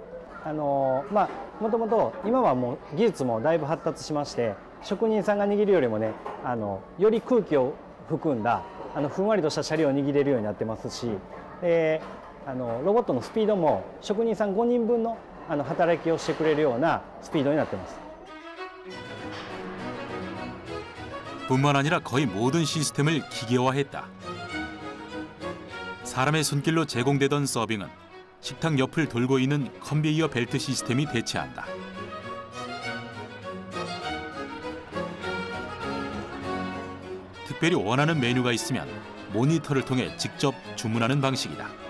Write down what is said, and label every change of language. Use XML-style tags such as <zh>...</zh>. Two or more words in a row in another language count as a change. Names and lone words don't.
<ja>もともと今はもう技術もだいぶ発達しまして、職人さんが握るよりもね、より空気を含んだふんわりとしたシャリを握れるようになってますし、ロボットのスピードも職人さん5人分の働きをしてくれるようなスピードになってます。</ja> <ko>뿐만 아니라 거의 모든 시스템을 기계화했다. 사람의 손길로 제공되던 서빙은 식탁 옆을 돌고 있는 컨베이어 벨트 시스템이 대체한다. 특별히 원하는 메뉴가 있으면 모니터를 통해 직접 주문하는 방식이다.</ko>